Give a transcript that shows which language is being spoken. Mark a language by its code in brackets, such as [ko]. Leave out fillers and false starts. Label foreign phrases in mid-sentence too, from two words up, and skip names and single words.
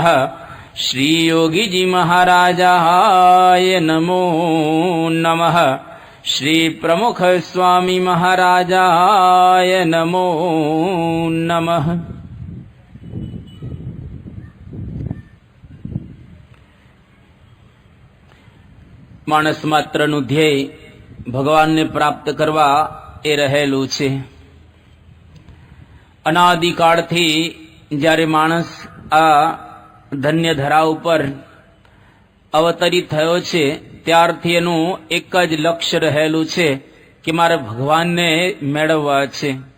[sa] श्री योगी जी महाराजाय नमो नमः। श्री प्रमुख स्वामी महाराजाय नमो नमः। [gu] માનસ માત્રનું ધ્યેય ભગવાનને પ્રાપ્ત કરવા એ રહેલું છે। અનાદિકાળથી જ્યારે માણસ આ ધન્ય ધરા ઉપર અવતરિત થયો છે ત્યારથી એનું એક જ લક્ષ્ય રહેલું છે કે મારે ભગવાનને મેળવવા છે।